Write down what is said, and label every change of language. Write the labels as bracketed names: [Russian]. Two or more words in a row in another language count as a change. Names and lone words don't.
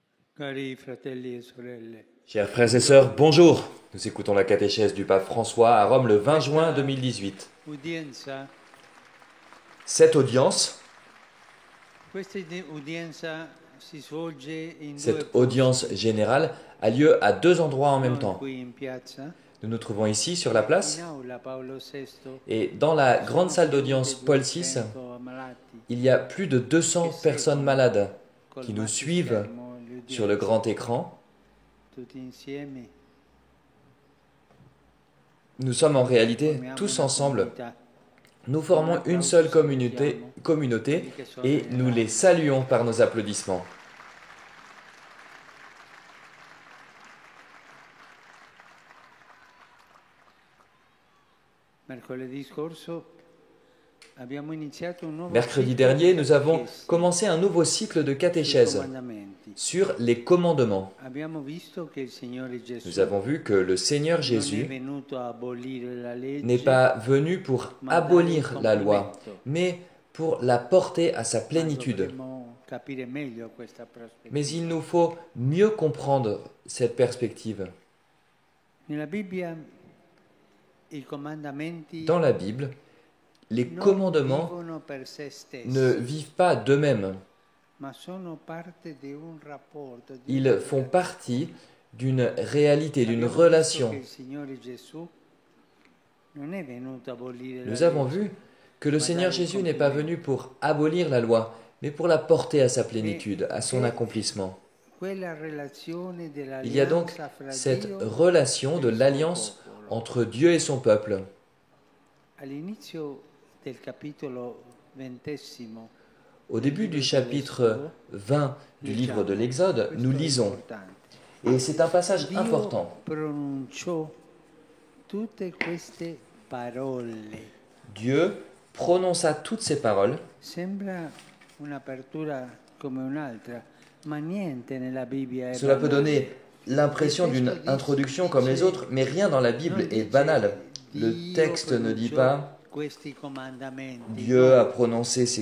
[Italian] Cari fratelli e sorelle, [French] Chers frères et sœurs, bonjour. Nous écoutons la catéchèse du pape François à Rome le 20 juin [Italian] questa [French] 2018. [Italian] udienza, [French] Cette audience, [Italian] questa udienza si svolge in due [French] cette audience [Italian] posti, [French] générale, a lieu à deux endroits en même [Italian] noi [French] temps. [Italian] qui in piazza [French] Nous nous trouvons ici sur la [Italian] e in [French] place [Italian] aula Paolo VI [French] et dans la [Italian] ci [French] grande [Italian] sono [French] salle [Italian] sedute [French] d'audience Paul VI, [Italian] 200 ammalati [French] il y a plus de [Italian] che [French] 200 personnes [Italian] seguono [French] malades [Italian] col [French] qui nous suivent [Italian] multischermo [French] sur le [Italian] l'udienza, [French] grand écran. [Italian] tutti insieme [French] Nous sommes en réalité [Italian] formiamo [French] tous [Italian] una [French] ensemble. [Italian] comunità. [French] Nous [Italian] Con un [French] formons une [Italian] applauso [French] seule communauté, [Italian] salutiamo [French] communauté [Italian] quelli che sono [French] et nous les [Italian] nell'aula. [French] saluons par nos applaudissements. [Italian] Mercoledì scorso abbiamo iniziato un nuovo [French] Mercredi [Italian] ciclo [French] dernier, [Italian] di [French] nous avons [Italian] catechesi [French] commencé un nouveau cycle de [Italian] sui [French] catéchèse [Italian] comandamenti. [French] sur les commandements. [Italian] Abbiamo visto che il Signore Gesù [French] Nous avons vu que le Seigneur [Italian] non è [French] Jésus [Italian] venuto a abolire la [French] n'est [Italian] legge, [French] pas venu pour [Italian] ma a dare il [French] abolir la loi, [Italian] compimento. [French] mais pour la porter à sa [Italian] Ma [French] plénitude. [Italian] dovremmo capire meglio questa [French] Mais il [Italian] prospettiva. [French] nous faut mieux comprendre cette perspective. [Italian] Nella Bibbia i comandamenti [French] Dans la Bible, les [Italian] non [French] commandements [Italian] vivono per se [French] ne [Italian] stessi, [French] vivent pas d'eux-mêmes. [Italian] ma sono parte di un rapporto, di [French] Ils [Italian] una [French] font [Italian] relazione. [French] partie d'une réalité, d'une [Italian] Abbiamo visto che [French] relation. [Italian] il Signore Gesù non è venuto a abolire la [French] Nous avons [Italian] legge, [French] vu que le [Italian] ma [French] Seigneur [Italian] dare il [French] Jésus n'est pas venu [Italian] compimento. [French] pour abolir la loi, mais pour la porter à sa [Italian] E [French] plénitude, à son [Italian] c'è [French] accomplissement. [Italian] quella relazione [French] Il y a donc [Italian] dell'alleanza fra [French] cette [Italian] Dio [French] relation [Italian] e [French] de [Italian] il suo [French] l'alliance [Italian] popolo. [French] entre Dieu et son peuple. [Italian] All'inizio del capitolo 20 [French] Au [Italian] del [French] début du [Italian] libro [French] chapitre [Italian] dell'Esodo [French] 20 du livre de [Italian] leggiamo, [French] l'Exode, nous [Italian] questo è [French] lisons, [Italian] importante, [French] et c'est un passage [Italian] Dio [French] important. [Italian] pronunciò tutte queste parole. [French] Dieu prononça toutes ces paroles. [Italian] Sembra un'apertura come un'altra, ma niente nella Bibbia è [French] Cela peut donner [Italian] banale. [French] l'impression [Italian] Il [French] d'une [Italian] testo [French] introduction comme les autres, mais rien dans la Bible [Italian] non [French] est [Italian] dice [French] banal. Le [Italian] Dio [French] texte ne dit [Italian] pronunciò [French] pas [Italian] questi comandamenti, [French] Dieu a [Italian] no, [French] prononcé ses